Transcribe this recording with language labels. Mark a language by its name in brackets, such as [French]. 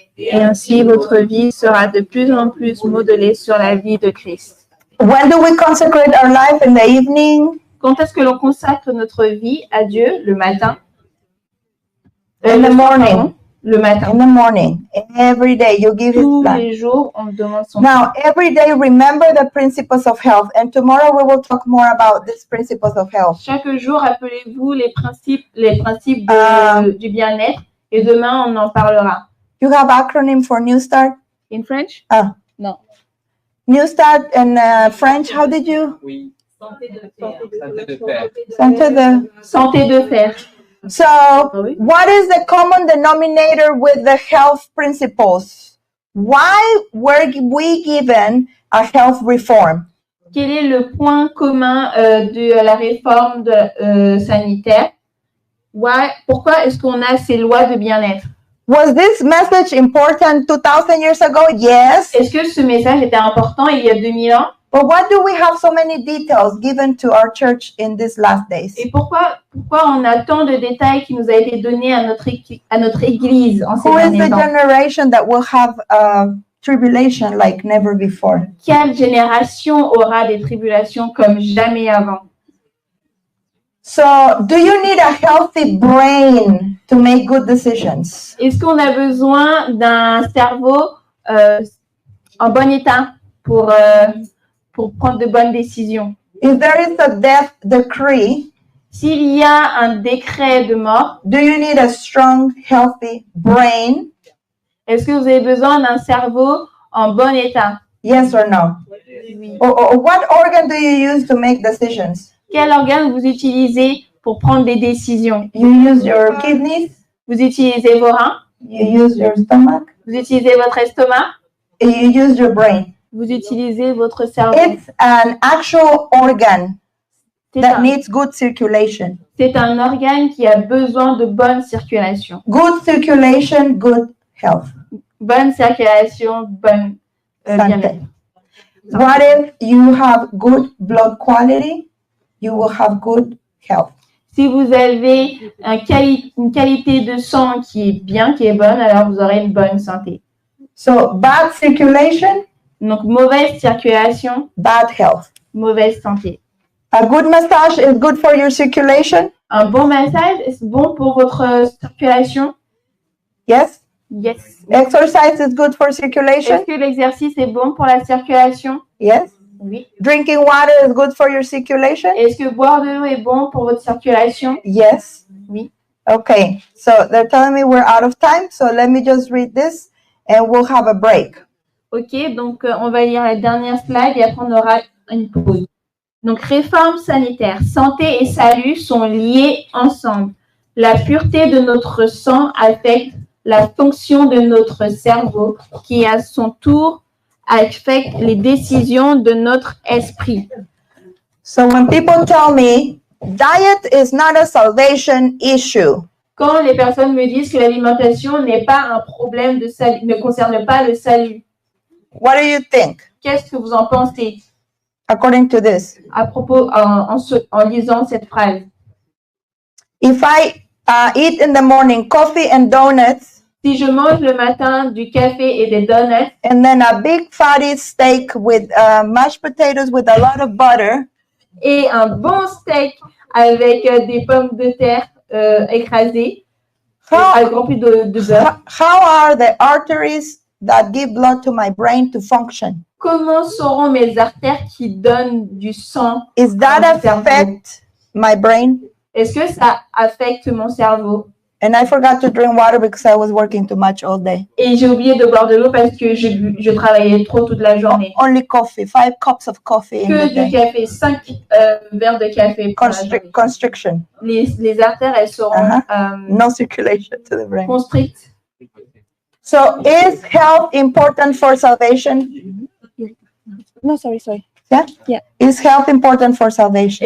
[French] Et ainsi, votre vie sera de plus en plus modelée sur la vie de Christ. [English] When do we consecrate our life? In the evening? [French] Quand est-ce que l'on consacre notre vie à Dieu? Le matin. [English] In the morning. [French] Le matin. [English] In the morning. Every day you give it [French] Tous [English] back. [French] les jours, on demande son [English] Now, every day remember the principles of health. And tomorrow we will talk more about these principles of health. [French] Chaque jour, rappelez-vous les principes du bien-être. Et demain, on en parlera. [English] You have acronym for New Start? In French? Ah. No. New Start in French, how did you? [French] Oui. Santé de fer. Santé de fer. [English] So, what is the common denominator with the health principles? Why were we given a health reform? [French] Quel est le point commun de la réforme sanitaire? Pourquoi est-ce qu'on a ces lois de bien-être? [English] Was this message important 2000 years ago? Yes. [French] Est-ce que ce message était important il y a 2000 ans? [English] But why do we have so many details given to our church in these last days? [French] Et pourquoi on a tant de détails qui nous a été donnés à notre église en ces [English] Who is [French] derniers [English] the [French] temps? [English] generation that will have tribulation like never before? [French] Quelle génération aura des tribulations comme jamais avant? [English] So, do you need a healthy brain to make good decisions? [French] Est-ce qu'on a besoin d'un cerveau en bon état pour prendre de bonnes décisions? [English] If there is a death decree, [French] S'il y a un décret de mort, [English] do you need a strong, healthy brain? [French] est-ce que vous avez besoin d'un cerveau en bon état? [English] Yes or no? [French] Oui. [English] Or what organ do you use to make decisions? [French] Quel organe vous utilisez pour prendre des décisions? [English] You use your kidneys, [French] Vous utilisez vos reins, [English] you use your stomach, [French] vous utilisez votre estomac, [English] and you use your brain. [French] vous utilisez votre cerveau. [English] It's an actual organ [French] C'est [English] that [French] un, [English] needs good circulation. [French] c'est un organe qui a besoin de bonne circulation. [English] Good circulation, good health. [French] Bonne circulation, bonne bien-être. [English] What if you have good blood quality? You will have good health. [French] Si vous avez une qualité de sang qui est bien, qui est bonne, alors vous aurez une bonne santé. [English] So bad circulation, [French] Donc, mauvaise circulation, [English] bad health. [French] mauvaise santé. [English] A good massage is good for your circulation. [French] Un bon massage, est-ce bon pour votre circulation? [English] Yes. Yes. Exercise is good for [French] Est-ce [English] circulation. [French] que l'exercice est bon pour la circulation? [English] Yes. [French] Oui. [English] Drinking water is good for your circulation. [French] Est-ce que boire de l'eau est bon pour votre circulation? [English] Yes. [French] Oui. [English] Okay. So they're telling me we're out of time. So let me just read this and we'll have a break. [French] Ok, donc on va lire la dernière slide et après on aura une pause. Donc, réforme sanitaire. Santé et salut sont liés ensemble. La pureté de notre sang affecte la fonction de notre cerveau qui, à son tour, affecte les décisions de notre esprit. [English] So when people tell me diet is not a salvation issue, [French] Quand les personnes me disent que l'alimentation n'est pas un problème de salut, ne concerne pas le salut, [English] what do you think [French] qu'est-ce que vous en pensez [English] according to this? [French] à propos en lisant cette phrase? [English] If I eat in the morning coffee and donuts [French] Si je mange le matin du café et des donuts [English] and then a big fatty steak with mashed potatoes with a lot of butter, [French] et un bon steak avec des pommes de terre écrasées, rempli de beurre. [English] How are the arteries that give blood to my brain to function? [French] Comment seront mes artères qui donnent du sang? [English] Is that [French] Mon cerveau. [English] affect my brain? [French] Est-ce que ça affecte mon cerveau? [English] And I forgot to drink water because I was working too much all day. [French] Et j'ai oublié de boire de l'eau parce que je travaillais trop toute la journée. [English] Only coffee, 5 cups of coffee in [French] Que [English] the [French] du [English] day. [French] café, 5 verres de café pour la journée. [English] Constriction, [French] Les artères, elles seront [English] no circulation to the brain. [French] constrictes. [English] So is health important for salvation? No, sorry. Yeah? Yeah. Is health important for salvation?